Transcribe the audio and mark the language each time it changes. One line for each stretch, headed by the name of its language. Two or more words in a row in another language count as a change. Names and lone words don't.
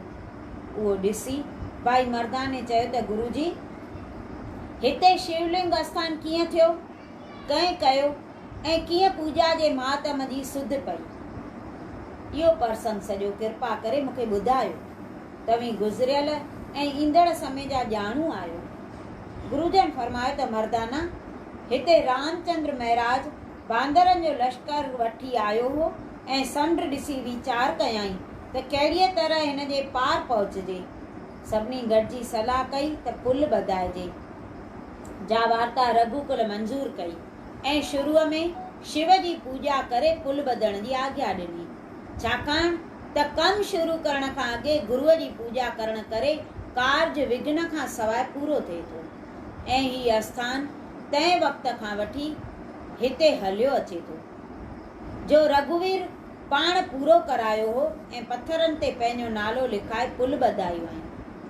Sindhi: उहो ॾिसी भाई मर्दाने चयो त गुरुजी हिते शिवलिंग आस्थान कीअं थियो, कंहिं कयो ऐं कीअं पूॼा जे मातम जी सुध पई। इहो प्रसंग सॼो कृपा करे मूंखे ॿुधायो। तव्हीं गुज़रियल ऐं ईंदड़ समय जा ॼाणू आहियो। गुरुजन फरमायो त मर्दाना हिते रामचंद्र महाराज बांदरनि जो लश्कर वठी आयो हो ऐं समुंड ॾिसी वीचार कयाई त कहिड़ीअ तरह हिन जे पार पहुचजे। सभिनी गॾिजी सलाह कई त पुल ॿधाइजे। जा वार्ता रघुकुल मंज़ूर कई ऐं शुरूअ में शिव जी पूॼा करे पुल ॿधण जी आज्ञा ॾिनी, छाकाणि त कमु शुरू करण खां अॻे गुरूअ जी पूॼा करण करे कार्य विघ्न खां सवाइ पूरो थिए थो ऐं हीउ आस्थान तंहिं वक़्त खां वठी हिते हलियो अचे थो जो रघुवीर पाण पूरो करायो हो ऐं पथरनि ते पंहिंजो नालो लिखाए पुल ॿधायूं आहिनि।